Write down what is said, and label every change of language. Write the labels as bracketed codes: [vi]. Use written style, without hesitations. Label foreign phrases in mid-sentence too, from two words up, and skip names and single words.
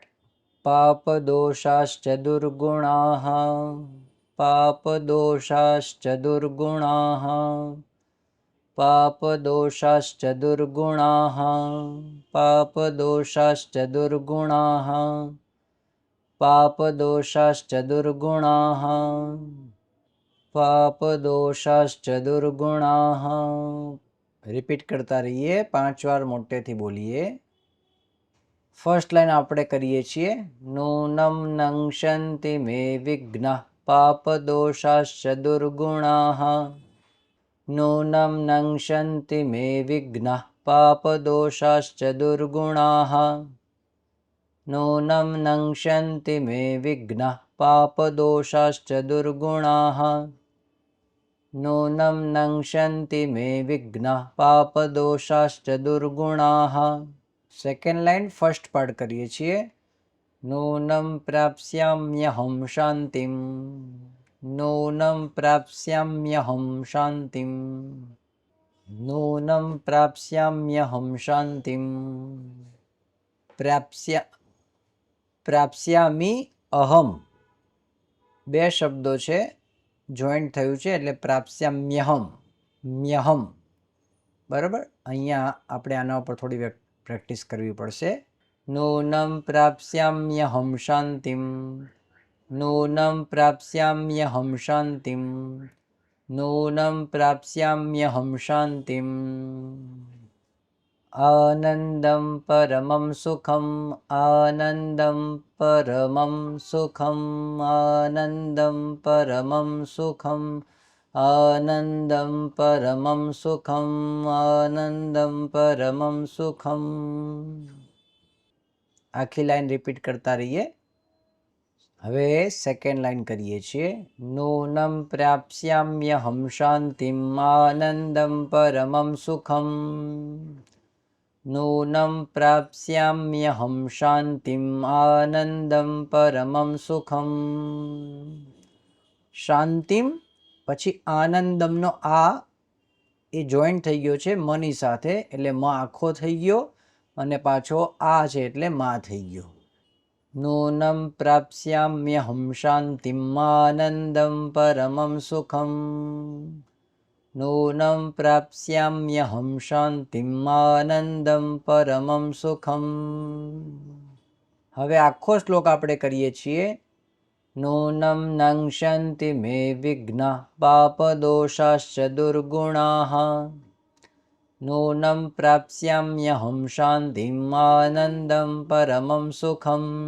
[sa] पापदोषाश्च दुर्गुणाः, पापदोषाश्च दुर्गुणाः, पापदोषाश्च दुर्गुणाः, पापदोषाश्च दुर्गुणाः, पापदोषाश्च दुर्गुणाः, पापदोषाश्च दुर्गुणाः। [gu] રિપીટ કરતા રહીએ, 5 બાર મોટેથી બોલીએ। [en] first line [gu] આપણે કરીએ છીએ। [sa] नूनं नङ्क्ष्यन्ति मे विघ्नः पापदोषाश्च दुर्गुणाः, नूनं नङ्क्ष्यन्ति मे विघ्नः पापदोषाश्च दुर्गुणाः, नूनं नङ्क्ष्यन्ति मे विघ्नः पापदोषाश्च दुर्गुणाः, नूनं नङ्क्ष्यन्ति मे विघ्नः पापदोषाश्च दुर्गुणाः। [en] second line first part [gu] કરીએ છીએ। [sa] नूनं प्राप्स्याम्यहं शान्तिं, नूनं प्राप्स्याम्यहं शान्तिं, नूनं प्राप्स्याम्यहं शान्तिं। प्राप्स्यामी अहम [gu] બે શબ્દો છે, જોઈન્ટ થયું છે એટલે પ્રાપ્સ્યામ્યહમ, મ્યહમ। બરાબર, અહીંયા આપણે આના ઉપર થોડી પ્રેક્ટિસ કરવી પડશે। [sa] नूनं प्राप्स्याम्यहं शान्तिं, नूनं प्राप्स्याम्यहं शान्तिं, नूनं प्राप्स्याम्यहं शान्तिं। आनन्दं परमं सुखम्, आनन्दं परमं सुखम्, आनन्दं परमं सुखम्, आनन्दं परमं सुखम्, आनन्दं परमं सुखम्। [gu] આખી [en] line repeat [gu] કરતા રહીએ। હવે [en] second line [gu] કરીએ છીએ. [sa] नूनम प्राप्स्याम्यहम शान्तिम आनन्दम परमम सुखम. नूनम प्राप्स्याम्यहम शान्तिम आनन्दम परमम सुखम. [gu] શાંતિમ પછી આનંદમનો આ એ જોઈન્ટ થઈ ગયો છે મની સાથે, એટલે મ આખો થઈ ગયો અને પાછો આ છે એટલે મા થઈ ગયો. [sa] नूनम प्राप्स्याम्यहम शान्तिम आनन्दम परमम सुखम. नूनम प्राप्स्याम्यहम शान्तिम आनन्दम परमम सुखम. [gu] હવે આખો શ્લોક આપણે કરીએ છીએ. [sa] नूनम नङ्क्ष्यन्ति मे विघ्नः पापदोषाश्च दुर्गुणाः. नूनम प्राप्स्याम्यहम शान्तिम आनन्दम परमम सुखम.